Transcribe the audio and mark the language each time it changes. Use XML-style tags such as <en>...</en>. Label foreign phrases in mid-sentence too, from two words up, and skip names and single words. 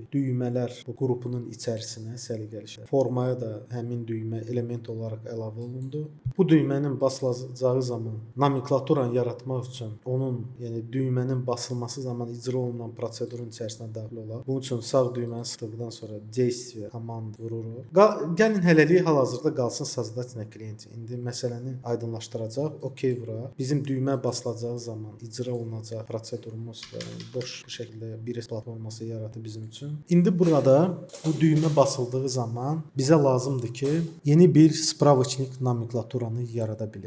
<az>Düymələr bu qrupunun içərisinə səliqəli şəkildə. Formaya da həmin düymə element olaraq əlavə olundu. Bu düymənin basılacağı zaman nomenklaturanı yaratmaq üçün onun, yəni düymənin basılması zaman icra olunan prosedurun içərisinə daxil olar. Bunun üçün sağ düyməni sıxdıqdan sonra действие komand vururuq. Gəlin hələlik hal-hazırda qalsın</az> <ru>создать на клиенте.</ru> <az>İndi məsələni aydınlaşdıracaq. OK vuraq. Bizim düymə basılacağı zaman icra olunacaq prosedurumuz boş şəkildə bir platforması yaratdı bizim üçün. İndi burada bu düymə basıldığı zaman bizə lazımdır ki, yeni bir spravçnik nomenklaturanı yarada bilək.</az>